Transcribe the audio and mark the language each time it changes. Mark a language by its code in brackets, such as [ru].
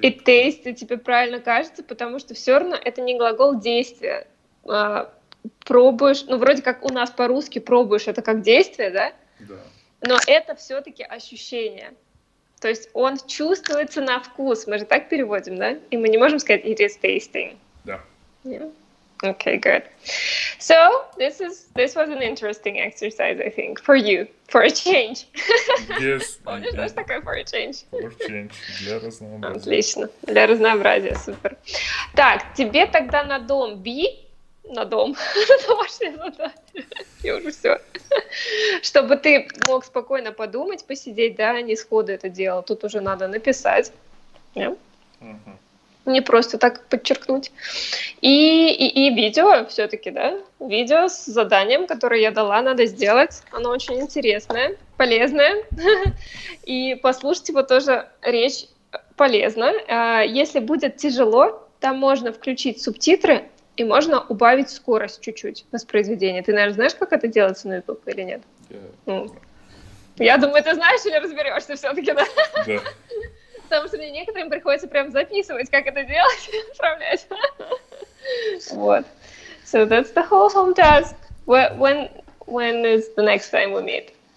[en] It tastes, [ru] тебе правильно кажется, потому что все равно это не глагол действия. Пробуешь, ну, вроде как у нас по-русски пробуешь, это как действие, да? Да. Но это все-таки ощущение. То есть он чувствуется на вкус. Мы же так переводим, да? И мы не можем сказать [en] it is tasting. [ru] Да. [en] Yeah. Okay, good. So this was an interesting exercise, I think, for you, for a change. Yes, [ru] Помнишь, что такое for a change? [en] for change, [ru] для разнообразия. Отлично, для разнообразия, супер. Так, тебе тогда на дом на дом, домашнее задание, я уже все. Чтобы ты мог спокойно подумать, посидеть, да, не сходу это делал. Тут уже надо написать. [en] Yeah. [ru] Не просто так подчеркнуть. И видео все-таки, да? Видео с заданием, которое я дала, надо сделать. Оно очень интересное, полезное. И послушать его тоже речь полезно. Если будет тяжело, там можно включить субтитры и можно убавить скорость чуть-чуть воспроизведения. Ты, наверное, знаешь, как это делается на YouTube или нет? Я думаю, ты знаешь или разберешься все-таки, да? Да. Потому что мне некоторым приходится прям записывать, как это делать, отправлять. Вот. [en] So that's the whole home task. When is the next time we meet?